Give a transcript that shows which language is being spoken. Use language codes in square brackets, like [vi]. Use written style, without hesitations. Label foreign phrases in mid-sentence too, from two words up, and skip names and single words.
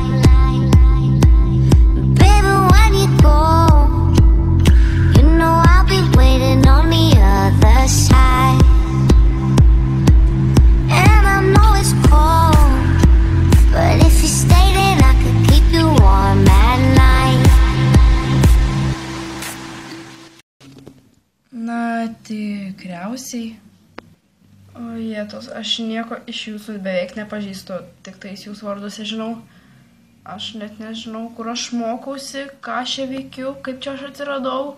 [en] Baby, when you go, you know I'll be waiting on the other side. And I know it's cold, but if you stay then I could keep you warm at night. [lt] Na, tikriausiai. O jėtos, aš nieko iš jūsų beveik nepažįstu, tik tais jūsų varduose žinau. Aš net nežinau, kur aš mokausi, ką aš čia veikiu, kaip čia aš atsiradau.